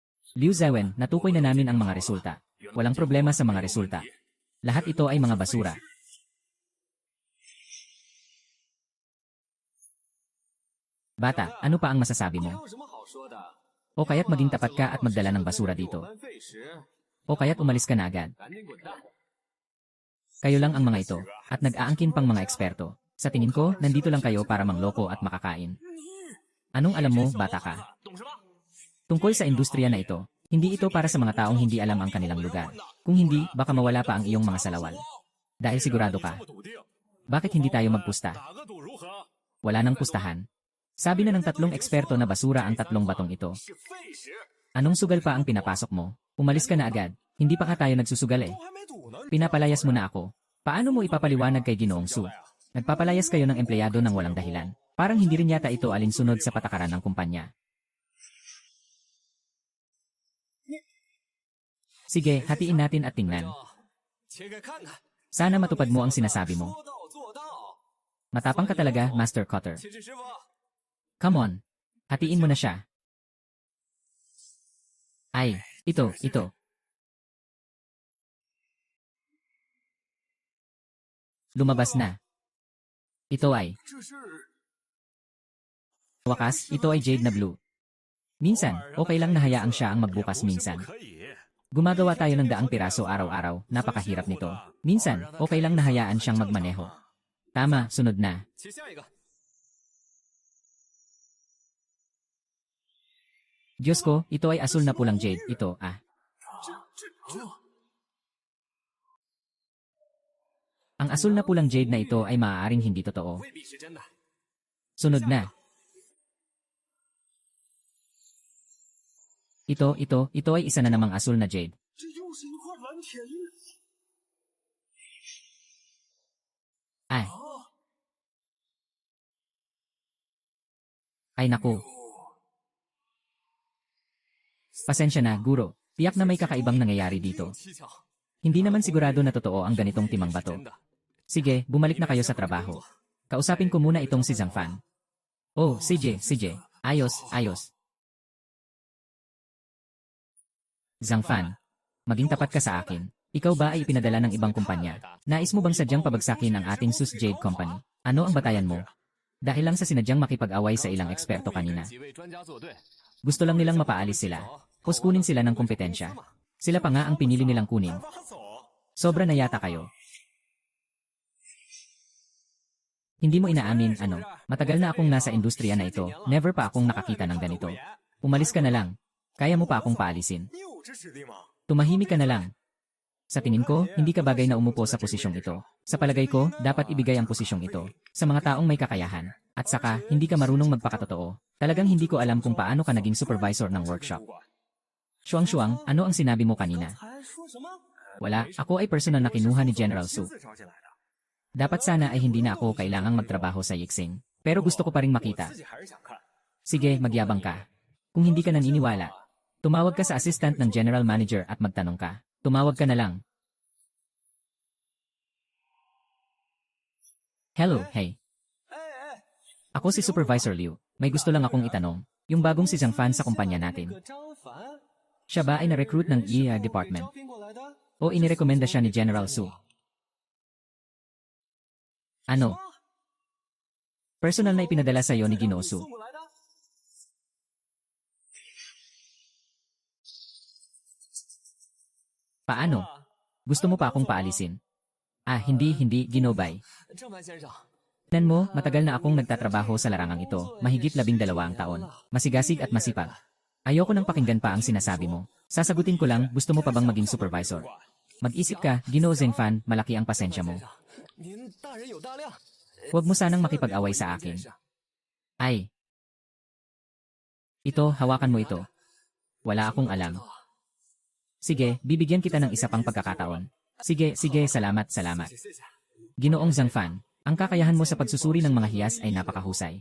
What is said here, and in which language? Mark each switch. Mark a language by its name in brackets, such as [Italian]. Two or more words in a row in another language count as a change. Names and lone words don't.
[Filipino] Liu Zewen, natukoy na namin ang mga resulta. Walang problema sa mga resulta. Lahat ito ay mga basura. Bata, ano pa ang masasabi [Chinese] 还 [Filipino] mo? [Chinese] 有什么好说的？ [Filipino] O kaya't maging tapat ka at magdala ng basura dito. [Chinese] 班费时， [Filipino] O kaya't umalis ka na agad. [Chinese] 赶紧滚蛋！ [Filipino] Kayo lang ang mga ito, at nag-aangkin pang mga eksperto. Sa tingin ko, nandito lang kayo para mangloko at makakain. Anong alam mo, bata ka? [Chinese] 懂什么？ [Filipino] Tungkol sa industriya na ito, hindi ito para sa mga taong hindi alam ang kanilang lugar. Kung hindi, baka mawala pa ang iyong mga salawal. Dahil sigurado ka. [Chinese] 这么笃定， [Filipino] Bakit hindi tayo magpusta? [Chinese] 打个赌如何？ [Filipino] Wala nang pustahan. Sabi na ng 3 eksperto na basura ang 3 batong ito. [Chinese] 是费时， [Filipino] Anong sugal pa ang pinapasok mo? Umalis ka na agad. Hindi pa ka tayo nagsusugal eh. [Chinese] 都还没赌呢。 [Filipino] Pinapalayas mo na ako. Paano mo ipapaliwanag kay Ginoong Su? Nagpapalayas kayo ng empleyado ng walang dahilan. Parang hindi rin yata ito alinsunod sa patakaran ng kumpanya. Sige, hatiin natin at tingnan. [Chinese] 切开看看。 [Filipino] Sana matupad mo ang sinasabi mo. [Chinese] 说到做到。 [Filipino] Matapang ka talaga, [English] Master Cutter. [Chinese] 切制师傅， [English] Come on. [Filipino] Hatiin mo na siya. Ay, ito. Lumabas na. Ito ay, [Chinese] 这是 [Filipino] wakas, ito ay jade na blue. Minsan, okay lang na hayaan siya ang magbukas minsan. [Chinese] 可以。 [Filipino] Gumagawa tayo ng daang piraso araw-araw, napakahirap nito. Minsan, okay lang na hayaan siyang magmaneho. Tama, sunod na. [Chinese] 切下一个。 [Filipino] Diyos ko, ito ay asul na pulang jade. Ito, [Chinese] 这 [Filipino] Ang asul na pulang jade na ito ay maaaring hindi totoo. [Chinese] 未必是真的。 [Filipino] Sunod na. Ito ay isa na namang asul na jade. [Chinese] 这又是一块蓝铁玉。 [Filipino] Ay. Ay naku. Pasensya na, guro. Tiyak na may kakaibang nangyayari dito. [Chinese] 蹊跷， [Filipino] Hindi naman sigurado na totoo ang ganitong timang bato. [Chinese] 真的。 [Filipino] Sige, bumalik na kayo sa trabaho. Kausapin ko muna itong si Zhang Fan. Oh, CJ. Ayos. Zhang Fan, maging tapat ka sa akin. Ikaw ba ay ipinadala ng ibang kumpanya? Nais mo bang sadyang pabagsakin ang ating Sus Jade Company? Ano ang batayan mo? Dahil lang sa sinadyang makipag-away sa ilang eksperto kanina. [Chinese] 几位专家作对， [Filipino] Gusto lang nilang mapaalis sila. Kuskunin sila ng kompetensya. Sila pa nga ang pinili nilang kunin. [Chinese] 拉走。 [Filipino] Sobra na yata kayo. Hindi mo inaamin, ano? Matagal na akong nasa industriya na ito. Never pa akong nakakita ng ganito. Umalis ka na lang. Kaya mo pa akong paalisin. [Chinese] 你有这实力吗？ [Filipino] Tumahimik ka na lang. Sa tingin ko, hindi ka bagay na umupo sa posisyong ito. Sa palagay ko, dapat ibigay ang posisyong ito sa mga taong may kakayahan. At saka, hindi ka marunong magpakatotoo. Talagang hindi ko alam kung paano ka naging supervisor ng workshop. Shuang, ano ang sinabi mo kanina? [Chinese] 还说什么？ [Filipino] Wala, ako ay personal na kinuha ni General Su. [Chinese] 亲自招进来的。 [Filipino] Dapat sana ay hindi na ako kailangang magtrabaho sa Yixing. Pero gusto ko pa ring makita. [Chinese] 自己还是想看。 [Filipino] Sige, magyabang ka. Kung hindi ka naniniwala, tumawag ka sa assistant ng [English] general manager [Filipino] at magtanong ka. Tumawag ka na lang. [English] Hello, hey. [Chinese] 哎哎， [Filipino] Ako si Supervisor Liu. May gusto lang akong itanong. Yung bagong si Zhang Fan sa kumpanya [Chinese] 那 [Filipino] natin. [Chinese] 个张凡 [Filipino] Siya ba ay na-recruit ng [English] ER department? [Chinese] 招聘过来的？ [Filipino] O inirekomenda siya ni General Su? Ano? Personal na ipinadala sa'yo ni Ginoo Su. [Chinese] 送过来的？ [Filipino] Paano? Gusto mo pa akong paalisin? Ah, hindi, Ginobay. [Chinese] 郑凡先生， [Filipino] Tignan mo, matagal na akong nagtatrabaho sa larangang ito, mahigit 12 ang taon. Masigasig at masipag. Ayoko nang pakinggan pa ang sinasabi mo. Sasagutin ko lang, gusto mo pa bang maging supervisor? Mag-isip ka, Ginoo Zhengfan, malaki ang pasensya mo. [Chinese] 您大人有大量。 [Filipino] Huwag mo sanang makipag-away sa akin. Ay. Ito, hawakan mo ito. Wala akong alam. Sige, bibigyan kita ng isa pang pagkakataon. Sige, salamat. [Chinese] 谢谢。 [Filipino] Ginoong Zhangfan, ang kakayahan mo sa pagsusuri ng mga hiyas ay napakahusay.